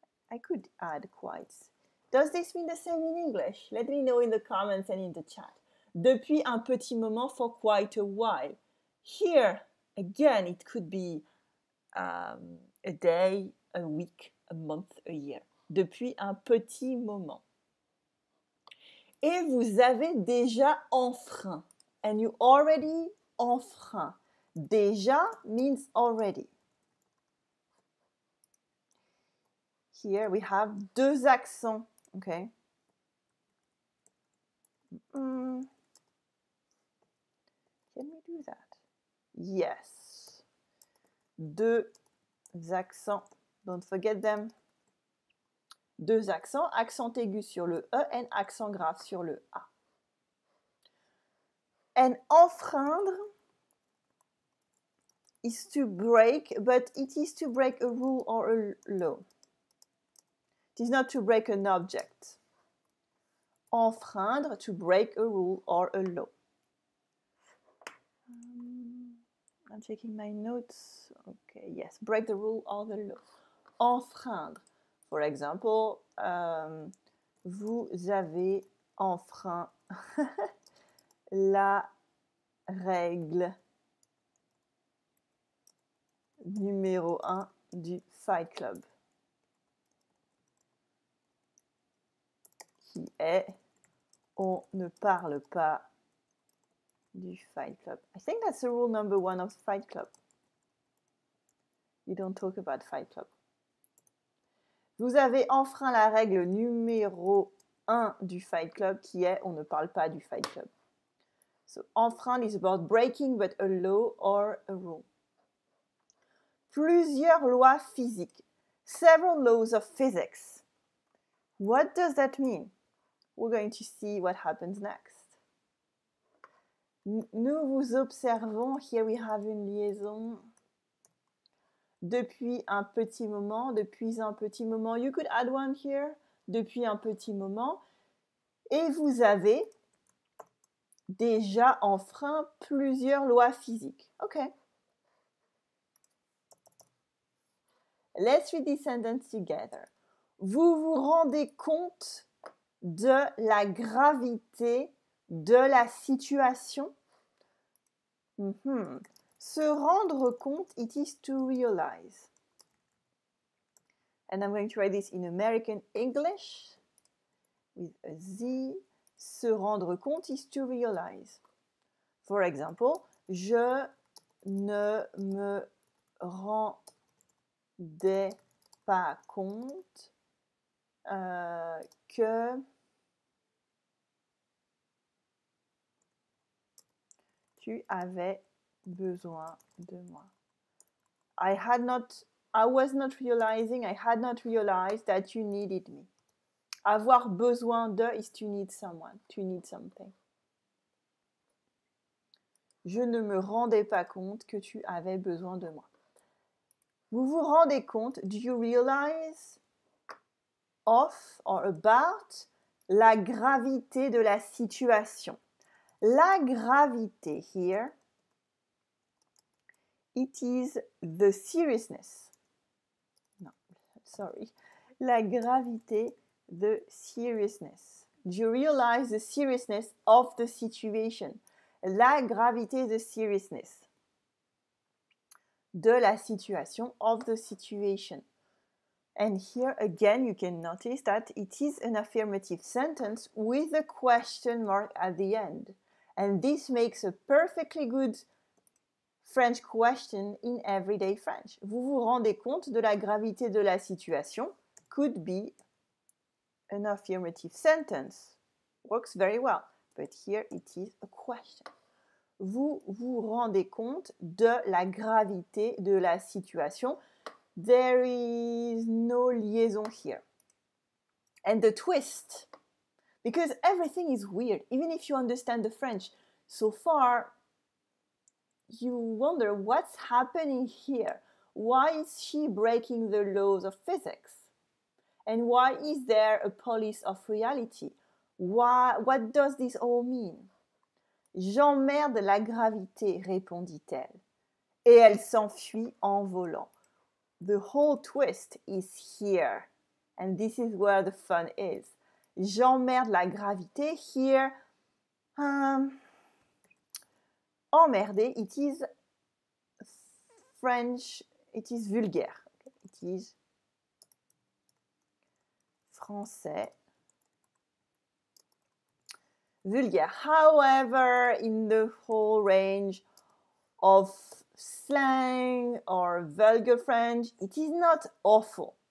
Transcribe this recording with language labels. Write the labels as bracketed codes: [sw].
[en] I could add quite. Does this mean the same in English? Let me know in the comments and in the chat. [fr] Depuis un petit moment, [en] for quite a while. Here, again, it could be a day, a week, a month, a year. [fr] Depuis un petit moment. Et vous avez déjà enfreint. [en] And you already enfreint. Déjà means already. Here we have [fr] deux accents. [en] Okay. Can we do that? Yes. [fr] Deux accents. [en] Don't forget them. [fr] Deux accents, accent aigu sur le E et accent grave sur le A. [en] And enfreindre is to break, but it is to break a rule or a law. It is not to break an object. Enfreindre, to break a rule or a law. I'm checking my notes. Okay, yes, break the rule or the law. Enfreindre. For example, [fr] vous avez enfreint la règle numéro 1 du Fight Club, qui est on ne parle pas du Fight Club. [en] I think that's the rule number 1 of Fight Club. You don't talk about Fight Club. [fr] Vous avez enfreint la règle numéro 1 du Fight Club qui est on ne parle pas du Fight Club. [en] So enfreindre is about breaking but a law or a rule. [fr] Plusieurs lois physiques. [en] Several laws of physics. What does that mean? We're going to see what happens next. [fr] Nous vous observons. [en] Here we have [fr] une liaison. Depuis un petit moment, depuis un petit moment. [en] You could add one here. [fr] Depuis un petit moment. Et vous avez déjà enfreint plusieurs lois physiques. [en] Okay. Let's read this sentence together. [fr] Vous vous rendez compte de la gravité de la situation? Se rendre compte, [en] it is to realize. And I'm going to write this in American English with a Z. [fr] Se rendre compte [en] is to realize. For example, [fr] je ne me rendais pas compte que tu avais besoin de moi. [en] I was not realizing, I had not realized that you needed me. [fr] Avoir besoin de [en] is to need someone, to need something. [fr] Je ne me rendais pas compte que tu avais besoin de moi. Vous vous rendez compte? [en] Do you realize? of or about [fr] la gravité de la situation. La gravité [en] here, it is the seriousness. No, sorry. [fr] La gravité, [en] the seriousness. Do you realize the seriousness of the situation? [fr] La gravité, [en] the seriousness [fr] de la situation, [en] of the situation. And here again, you can notice that it is an affirmative sentence with a question mark at the end. And this makes a perfectly good French question in everyday French. [fr] Vous vous rendez compte de la gravité de la situation? [en] Could be an affirmative sentence. Works very well. But here it is a question. [fr] Vous vous rendez compte de la gravité de la situation? [en] There is no liaison here. And the twist, because everything is weird, even if you understand the French, so far you wonder what's happening here. Why is she breaking the laws of physics? And why is there a police of reality? What does this all mean? [fr] J'emmerde la gravité, répondit-elle. Et elle s'enfuit en volant. [en] The whole twist is here. And this is where the fun is. [fr] J'emmerde la gravité here. [en] Emmerder, it is French, it is vulgaire. It is français. Vulgaire. However, in the whole range of slang or vulgar French, it is not awful.